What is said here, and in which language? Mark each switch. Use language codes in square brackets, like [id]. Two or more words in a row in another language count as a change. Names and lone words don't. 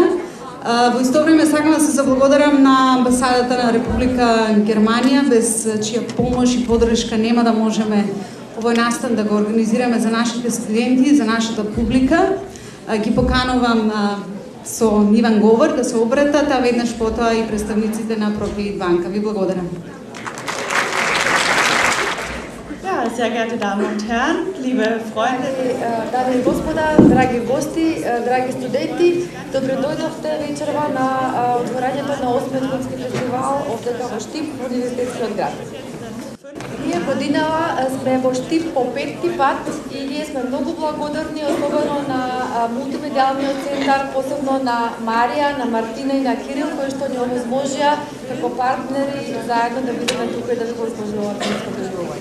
[mk] Во исто време сакам да се заблагодарам на амбасадата на Република Германија, без чија помош и поддршка нема да можеме овој настан да го организираме за нашите студенти, за нашата публика. Ги поканувам со нивен говор да се обратат, а веднаш потоа и представниците на Profit Banka. Ви благодарам. [de] Ja, sehr geehrte Damen und Herren, liebe Freunde, [mk] дами и господа, драги гости, драги студенти, добре дојдовте вечерва на отворањето на 8-миот филмски фестивал овде во Штип, во Универзитетскиот град. Ние годинава сме во Штип по 5-ти пат и ние сме многу благодарни, особено на мултимедијалниот центар, посебно на Марија, на Мартина и на Кирил, кои што ни овозможија како партнери заедно да бидеме тука и да ви го изложуваме филмско преживување.